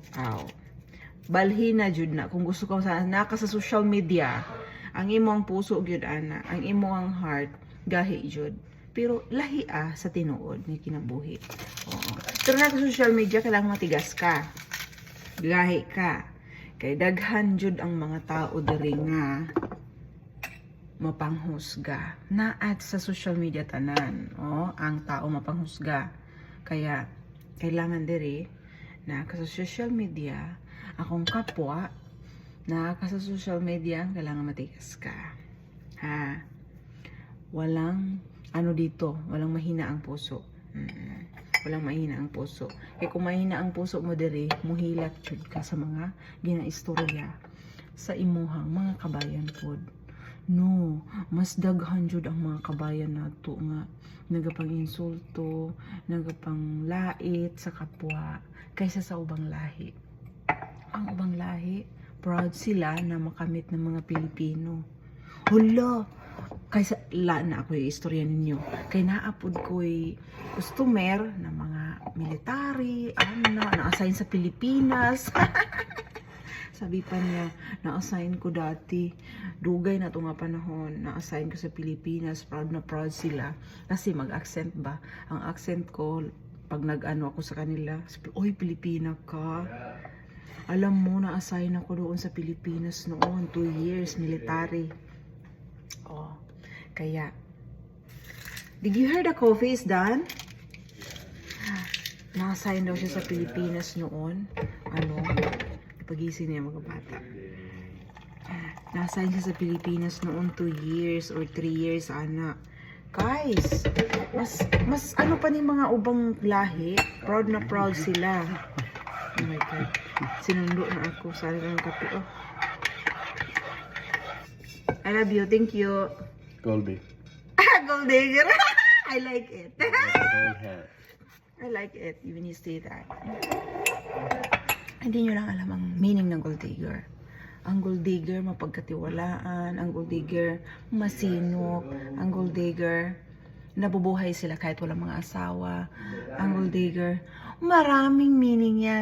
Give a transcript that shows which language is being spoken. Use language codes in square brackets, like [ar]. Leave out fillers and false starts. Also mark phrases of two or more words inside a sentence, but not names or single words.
[ceb] Balhin na jud na kung gusto ka naka sa [en] social media, [ceb] ang imong puso gyud ana, ang imong heart gahi jud. Pero lahi sa tinuod nga kinabuhi. Oo. Pero naka [en] social media [tl] kailangan matigas ka. [ceb] Gahi ka. Kay daghan jud ang mga tao diri nga mapanghusga. Naat sa [en] social media [ceb] tanan, ang tao mapanghusga. Kaya kailangan diri na sa [en] social media, [ceb] akong kapwa na sa [en] social media [tl] kailangan matigas ka. [ceb] Ha? [tl] Walang walang mahina ang puso. Walang mahina ang puso. Kaya kung mahina ang puso mo diri, [ceb] muhilat jud ka sa mga ginaistorya sa imuhang mga kabayan pod. No, mas daghan jud ang mga kabayan nato nga nagapang-insulto, nagapang-lait sa kapwa kaysa sa ubang lahi. Ang ubang lahi, [tl] proud sila na makamit ng mga Pilipino. Hala, kaysa na ako yung istorya ninyo. [ceb] Kay naapod ko'y customer na mga military, na-assign sa Pilipinas. [tl] Sabi pa niya, na-assign ko dati. [ceb] Dugay na ito nga panahon. Na-assign ko sa Pilipinas. [tl] Proud na proud sila. Kasi mag-accent ba? Ang accent ko, pag nag-ano ako sa kanila, oy, Pilipina ka. Alam mo, na-assign ako doon sa Pilipinas noon. 2 years, military. Kaya, [en] did you hear the coffee is done? [tl] Na-assign daw siya sa Pilipinas noon. Pagising niya mga bata. Na-assign siya sa Pilipinas noon [en] 2 years or 3 years, [tl] anak. [ceb] Guys, mas pa ni mga ubang lahi, [tl] proud na proud sila. [en] Oh my God. [tl] Sinundo na ako. Sali ka ng kape. [en] I love you. Thank you. Goldie. Goldie. I like it. Gold hat. I like it when you say that. [tl] Hindi nyo lang alam ang meaning ng [en] gold digger. [tl] Ang [en] gold digger, [tl] mapagkatiwalaan. Ang [en] gold digger, [tl] masinop. Ang [en] gold digger, [tl] nabubuhay sila kahit walang mga asawa. Ang [en] gold digger, [tl] maraming meaning yan.